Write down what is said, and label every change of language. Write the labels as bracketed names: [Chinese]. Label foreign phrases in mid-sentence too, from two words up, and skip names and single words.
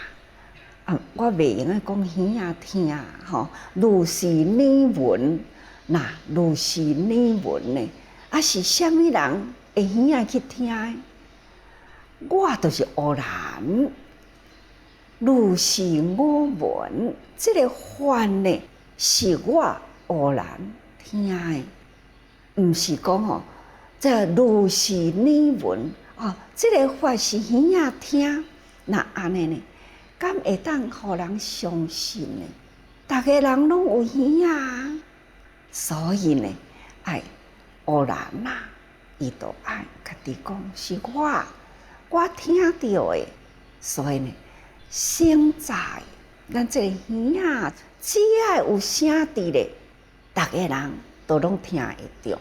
[Min Nan Chinese] 我袂用个讲耳仔听吼，如是耳闻，那如是耳闻呢？啊是虾米人会耳仔去听的？我就是偶然，如是我闻，这个法呢是我偶然听的，毋是讲吼，这如是耳闻哦，这个法是耳仔听，那安尼呢？敢会当互人相信呢？逐个人拢有耳仔，所以呢，爱偶然啦，伊都爱家己讲是我听到的，所以呢，现在咱这个耳仔只要有声伫咧，逐个人都拢听会着。